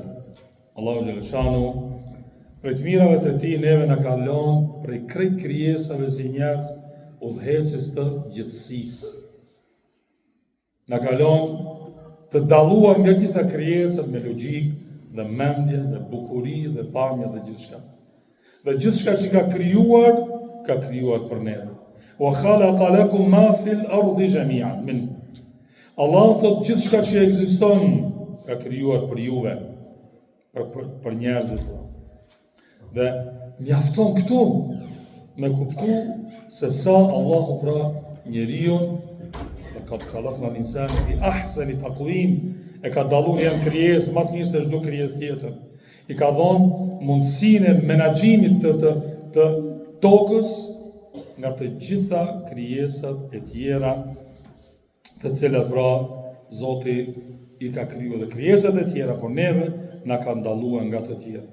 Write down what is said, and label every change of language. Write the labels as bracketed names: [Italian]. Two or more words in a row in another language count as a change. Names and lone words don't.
[Albanian] Allahu xhaleshanu prej të mirave të tij neve na ka lënë prej krejt krijesave si njerëz udhëheqës të gjithësisë. Na ka lënë të dalluar nga gjitha krijesat me logjik dhe mendje dhe bukuri dhe pamje dhe gjithçka. Dhe gjithçka që ka krijuar për neve. [Arabic] وخلق لكم ما في الأرض جميعا من. [Albanian] Allah thot gjithçka që ekziston ka krijuar për juve, për njerëzit. Dhe mjafton këtu me kuptu se sa Allahu pra njeriu ka të [Arabic] خلقنا الإنسان في أحسن تقويم, [Albanian] e ka dalluar janë krijesë më të mirë se çdo krijesë tjetër. I ka dhënë mundësinë e menaxhimit të tokës nga të gjitha krijesat e tjera, të cilat pra Zoti i ka krijuar dhe krijesat e tjera, por neve na ka ndalluar nga të tjera.